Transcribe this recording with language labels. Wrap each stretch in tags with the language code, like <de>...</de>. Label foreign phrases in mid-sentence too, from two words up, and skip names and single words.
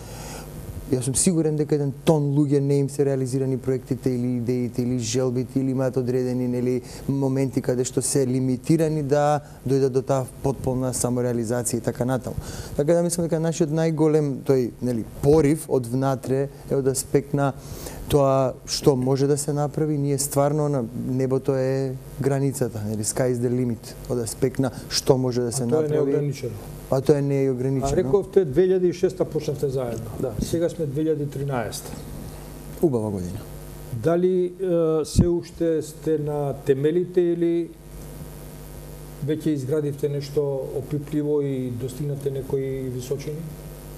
<mk>Јас сум сигурен дека еден тон луѓе не им се реализирани проектите или идеите или желбите или имаат одредени нели моменти каде што се лимитирани да дојдат до таа потполна самореализација и така натаму. Така да мислам дека нашиот најголем тој нели порив од внатре е од аспект на тоа што може да се направи, ние стварно на небото е границата, нели</mk> <en>sky is the limit,</en> <mk>од аспект на што може да се направи. Тоа е неограничено. А тоа не е ограничено. А рековте 2006 почнавте заедно. Да. Сега сме 2013. Убава година. Дали се уште сте на темелите или веќе изградивте нешто опипливо и достигнате некои височини?</mk>